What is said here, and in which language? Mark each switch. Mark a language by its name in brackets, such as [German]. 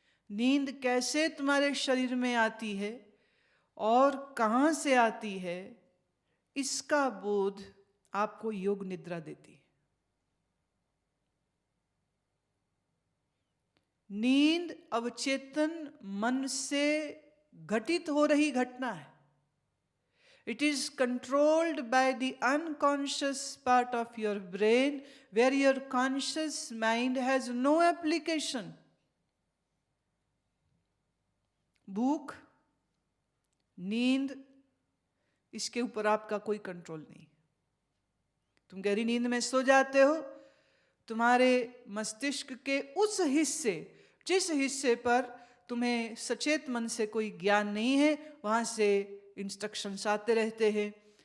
[Hindi] नींद कैसे तुम्हारे शरीर में आती है और कहां से आती है, इसका बोध आपको योग निद्रा देती है। नींद अवचेतन मन से घटित हो रही घटना है। [English] It is controlled by the unconscious part of your brain, where your conscious mind has no application. [Hindi] भूख, नींद, इसके ऊपर आपका कोई कंट्रोल नहीं। तुम गहरी नींद में सो जाते हो, तुम्हारे मस्तिष्क के उस हिस्से, जिस हिस्से पर तुम्हें सचेत मन से कोई ज्ञान नहीं है, वहां से इंस्ट्रक्शंस आते रहते हैं।